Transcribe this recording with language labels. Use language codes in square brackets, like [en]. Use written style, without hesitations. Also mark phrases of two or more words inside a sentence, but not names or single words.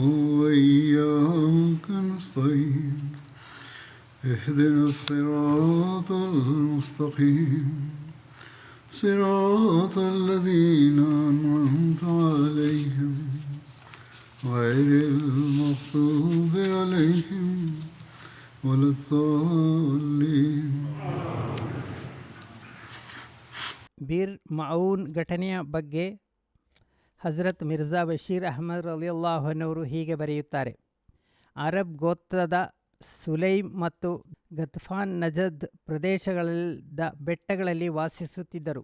[ar] وإياك نستعين اهدنا الصراط المستقيم صراط الذين أنعمت عليهم غير المغضوب عليهم ولا الضالين. [kn] ಬೀರ್ ಮೌನ್ ಘಟನೆಯ ಬಗ್ಗೆ ಹಜರತ್ ಮಿರ್ಜಾ ಬಶೀರ್ ಅಹಮದ್ [ar] رضي الله عنه [kn] ಹೀಗೆ ಬರೆಯುತ್ತಾರೆ. ಅರಬ್ ಗೋತ್ರದ ಸುಲೈಮ್ ಮತ್ತು ಗತ್ಫಾನ್ ನಜದ್ ಪ್ರದೇಶಗಳಿದ್ದ ಬೆಟ್ಟಗಳಲ್ಲಿ ವಾಸಿಸುತ್ತಿದ್ದರು.